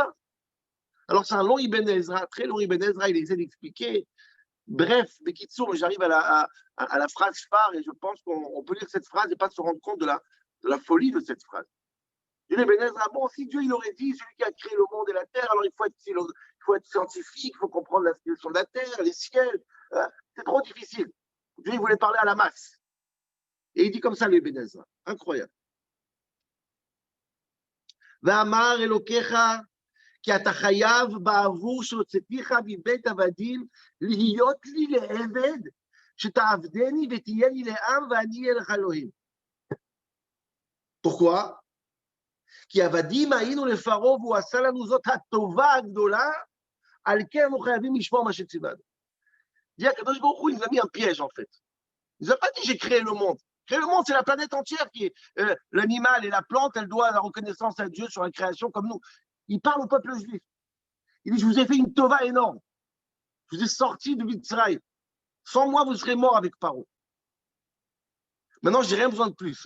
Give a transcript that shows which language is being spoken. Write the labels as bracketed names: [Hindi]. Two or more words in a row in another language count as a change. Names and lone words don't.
[French] Alors c'est un long Ibn Ezra, très long Ibn Ezra, il essaie d'expliquer Bref, Bekitsour, j'arrive à la phrase phare et je pense qu'on peut lire cette phrase et pas se rendre compte de la folie de cette phrase. Il est bénézra, bon, si Dieu il aurait dit, celui qui a créé le monde et la terre, alors il faut être scientifique, il faut comprendre la situation de la terre, les ciels. C'est trop difficile. Dieu il voulait parler à la masse. Et il dit comme ça, le bénézra. Incroyable. [Hebrew] ואמר אלוקיך, כי אתה חייב בעבור שהוצאתיך מבית עבדים להיות לי לעבד, שתעבדני ותהיה לי לעם ואני אהיה לך אלוהים. [French] Pourquoi? [Hebrew] כי עבדים היינו לפרעה והוא עשה לנו זאת הטובה הגדולה, על כן אנחנו חייבים לשמור מה שציוונו. Dit הקדוש ברוך הוא, [French] il nous a mis un piège en fait. Il nous a pas dit j'ai créé le monde. Créer le monde, c'est la planète entière qui est l'animal et la plante, elle doit la reconnaissance à Dieu sur la création comme nous. Il parle au peuple juif. Il dit, je vous ai fait une tova énorme. Je vous ai sorti de Mitzrayim. Sans moi, vous serez mort avec Paro. Maintenant, je n'ai rien besoin de plus.